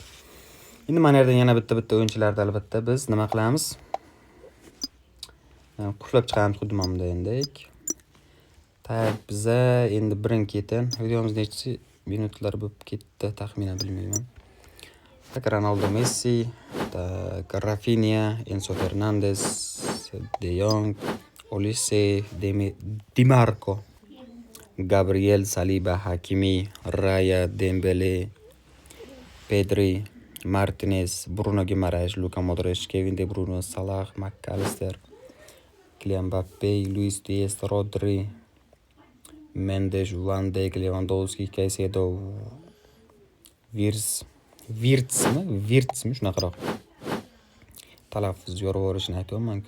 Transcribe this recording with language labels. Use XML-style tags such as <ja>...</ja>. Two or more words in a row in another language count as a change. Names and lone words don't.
<uz>Endi mana yerdan yana bitta o'yinchilarni albatta biz nima qilamiz? Qulflab chiqamiz xuddi mana bundek. Tak, biza endi birin-ketin videomiz necha minutlar bo'lib ketdi, taxminan bilmayman. Tak, Ronaldo, Messi, tak, Rafinha, Enzo Fernandez, De Jong, Olise, Di Marco, Gabriel, Saliba, Hakimi, Raya, Dembele, Pedri, Martinez, Bruno Guimaraes, Luka Modric, Kevin De Bruyne, Salah, McAllister, Kylian Mbappe, Luis Diaz, Rodri, Mendes, Van Dijk, Lewandowski, Caicedo, Virtsmi shunaqaroq talaffuz yorib yuborishini aytyapman-ku.</uz>